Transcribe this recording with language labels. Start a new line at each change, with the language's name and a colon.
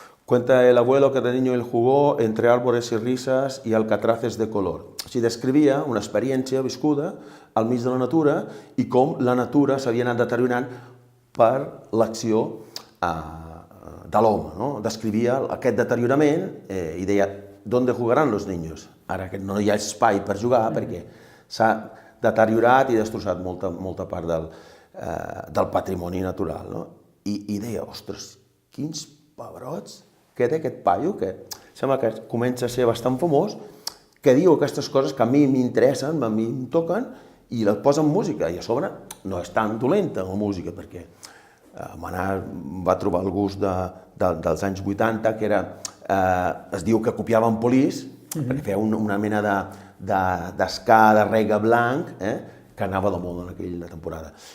Spanish: Cuenta el abuelo que de niño él jugó entre árboles y risas y alcatraces de color.
Catalan: O sigui, descrivia una experiència viscuda al mig de la natura i com la natura s'havia anat deteriorant per l'acció de l'home, no? Descrivia aquest deteriorament i deia
Spanish: ¿dónde jugarán los niños?
Catalan: Ara que no hi ha espai per jugar perquè s'ha deteriorat i destrossat molta part del patrimoni natural, no? I deia, ostres, quins pebrots que té aquest paio, que sembla que comença a ser bastant famós, que diu aquestes coses que a mi m'interessen, a mi em toquen, i les posa en música, i a sobre no és tan dolenta la música, perquè Maná va trobar el gust dels anys 80, que era, es diu que copiava en Police, perquè feia una mena d'esca, de reggae blanc, que anava de molt en aquella temporada.